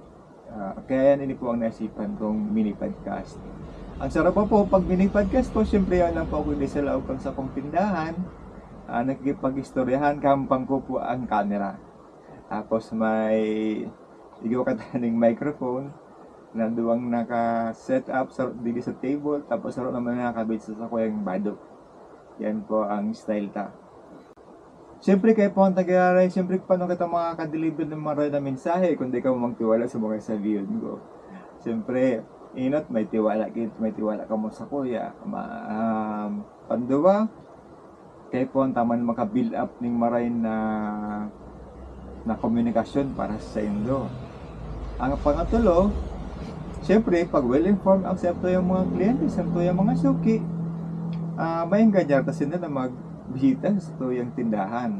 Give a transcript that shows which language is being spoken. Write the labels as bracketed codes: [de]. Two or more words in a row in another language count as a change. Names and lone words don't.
[bik] Kaya yan, ini po ang naisipan kong [en] mini podcast. [bik] Ang sarap po pag [en] mini podcast [bik] po, syempre yan lang po ako sa laog kang sa kong tindahan. Nagkipag-istoryahan, kampang ko po ang camera. Tapos may igaw kataning microphone na duwang naka- [en] set up [bik] dito sa table, tapos sarap naman nakakabit sa kuyang badok. Yan po ang style ta. Siyempre kayo po ang tagaray, siyempre paano kita makaka-deliver ng maray na mensahe kung di ka magtiwala sa mga sabihin ko. Siyempre, may tiwala ka mo sa kuya. Panduwa, kayo po ang taman maka- [en] build up [bik] ng maray na komunikasyon para sa indo. Ang pangatulo, siyempre, pag well-informed, accepto yung mga kliyente, accepto yung mga suki, may ganyan kasi na magbisita sa tuyang tindahan.